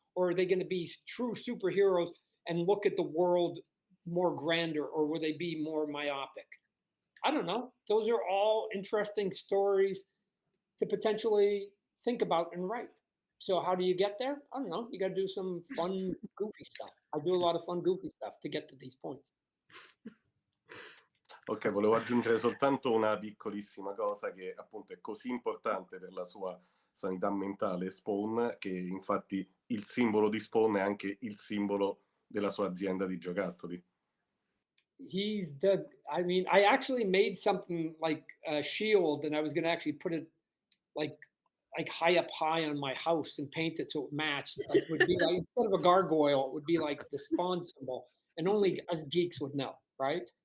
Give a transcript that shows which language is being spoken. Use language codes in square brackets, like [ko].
[en] Or are they going to be true superheroes and look at the world more grander, or will they be more myopic? I don't know. Those are all interesting stories to potentially think about and write. So how do you get there? I don't know. You got to do some fun, goofy stuff. I do a lot of fun, goofy stuff to get to these points. [it] Ok, volevo aggiungere soltanto una piccolissima cosa che appunto è così importante per la sua sanità mentale, Spawn, che infatti il simbolo di Spawn è anche il simbolo della sua azienda di giocattoli. [en] I actually made something like a shield, and I was going to actually put it like high on my house and paint it so it matched. Like, it would be like, instead of a gargoyle, it would be like the Spawn symbol, and only us geeks would know, right?